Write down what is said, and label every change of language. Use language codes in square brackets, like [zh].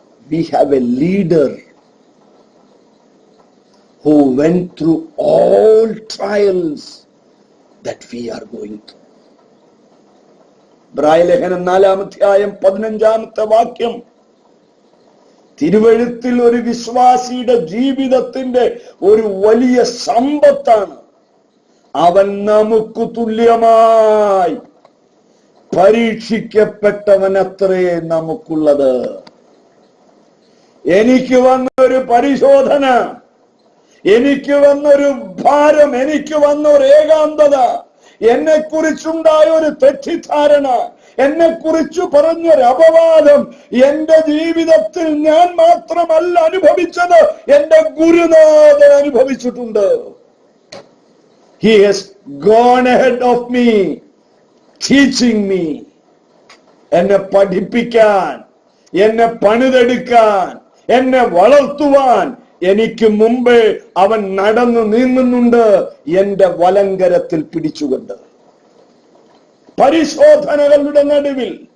[en] We have a leader who went through all trials that we are going through. [ml] ഇബ്രായലേഖനം 4-ാം അധ്യായം 15-ാമത്തെ വാക്യം, തിരുവെഴുത്തിൽ ഒരു വിശ്വാസിയുടെ ജീവിതത്തിന്റെ ഒരു വലിയ സമ്പത്താണ്. അവൻ നമുക്ക് തുല്യമായി പരീക്ഷിക്കപ്പെട്ടവനത്രേ നമുക്കുള്ളത്. എനിക്ക് വന്നൊരു പരിശോധന, എനിക്ക് വന്നൊരു ഭാരം, എനിക്ക് വന്നൊരു ഏകാന്തത, എന്നെ കുറിച്ചുണ്ടായ ഒരു തെറ്റിദ്ധാരണ, എന്നെ കുറിച്ച് പറഞ്ഞൊരു അപവാദം എന്റെ ജീവിതത്തിൽ ഞാൻ മാത്രമല്ല അനുഭവിച്ചത്, എന്റെ ഗുരുനാഥൻ അനുഭവിച്ചിട്ടുണ്ട്. [en] He has gone ahead of me, teaching me. [ml] എന്നെ പഠിപ്പിക്കാൻ, എന്നെ പണിതെടുക്കാൻ, എന്നെ വളർത്തുവാൻ എനിക്ക് മുമ്പേ അവൻ നടന്നു നീങ്ങുന്നുണ്ട്, എന്റെ വലങ്കരത്തിൽ പിടിച്ചുകൊണ്ട്. പരിശോധനകളുടെ നടുവിൽ